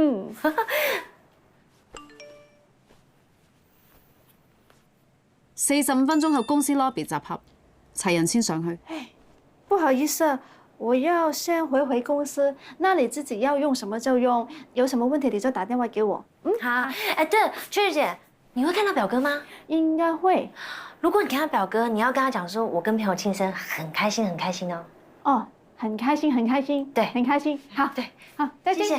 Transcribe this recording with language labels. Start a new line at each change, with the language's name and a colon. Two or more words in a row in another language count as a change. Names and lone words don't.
Chinese: 45 分鐘後公司 lobby 集合，齊人先上去。不好意思，我要先回公司，那你自己要用什麼就用，有什麼問題你就打電話給我。好。对了，雀儿姐，你會看到表哥嗎？應該會。如果你看到表哥，你要跟他講說，我跟朋友慶生，很開心，很開心哦。哦，很開心，很開心。對，很開心。好，對，好，再見。